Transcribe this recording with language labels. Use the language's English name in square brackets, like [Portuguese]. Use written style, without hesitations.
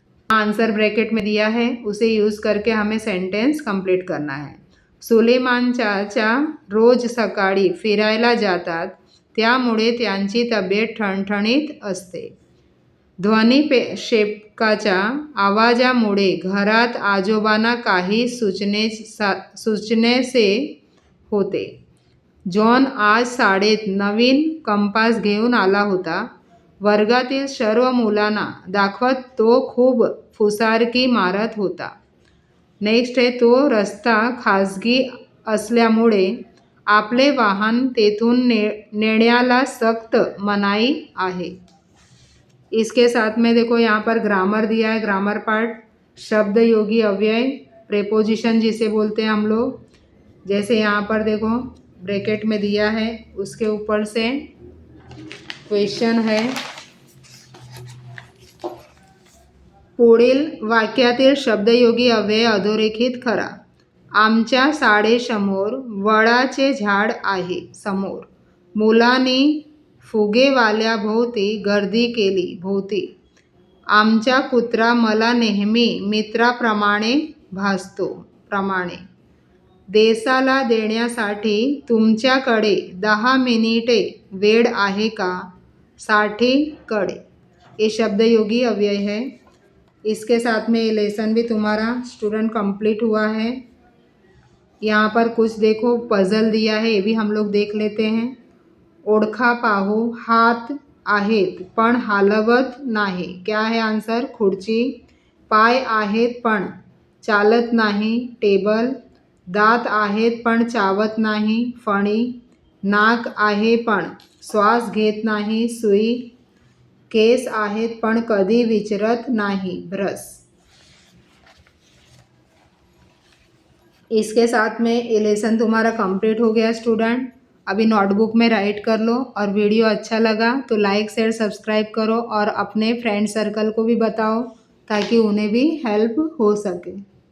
[Hindi] Answer bracket में दिया है, उसे यूज़ करके हमें सेंटेंस कंप्लीट करना है। [Marathi] सुलेमान चाचा रोज सकाळी फिरायला जातात, त्यामुळे त्यांची तब्येत ठणठणीत असते। ध्वनिक्षेपकाच्या आवाजामुळे घरात आजोबांना काही सुचनेसे होते। जॉन आज शाळेत नवीन कंपास घेऊन आला होता। वर्गातील सर्व मुलांना दाखवत तो खूप फुसारकी मारत होता। नेक्स्ट है तो रस्ता खाजगी असल्यामुळे आपले वाहन तेथून नेण्याला सख्त मनाई आहे। [Hindi] इसके साथ में देखो यहाँ पर ग्रामर दिया है। ग्रामर पार्ट शब्द योगी अव्यय प्रेपोजिशन जिसे बोलते हैं हम लोग। जैसे यहाँ पर देखो ब्रैकेट में दिया है, उसके ऊपर से क्वेश्चन है [Marathi] पुढील वाक्यातील शब्दयोगी अव्यय अधोरेखित करा। आमच्या शाळेसमोर वडाचे झाड आहे। समोर मुलांनी फुगेवाल्याभोवती गर्दी केली। भोवती आमचा कुत्रा मला नेहमी मित्राप्रमाणे भासतो। प्रमाणे देशाला देण्यासाठी तुमच्याकडे 10 मिनिटे वेळ आहे का? साठी कडे। [Hindi] ये शब्दयोगी अव्यय है। इसके साथ में ये लेसन भी तुम्हारा स्टूडेंट कंप्लीट हुआ है। यहाँ पर कुछ देखो पजल दिया है, ये भी हम लोग देख लेते हैं। [Marathi] ओळखा पाहू, हात आहेत पण हालवत नाही। [Hindi] क्या है आंसर? [Marathi] खुर्ची। पाय आहेत पण चालत नाही। टेबल। दात आहेत पण चावत नाही। फणी। नाक आहे पण श्वास घेत नाही। सुई। केस आहेत पण कधी विचारत नाही। ब्रश। [Hindi] इसके साथ में ये लेसन तुम्हारा कंप्लीट हो गया स्टूडेंट। अभी नोटबुक में राइट कर लो और वीडियो अच्छा लगा तो लाइक शेयर सब्सक्राइब करो और अपने फ्रेंड सर्कल को भी बताओ ताकि उन्हें भी हेल्प हो सके।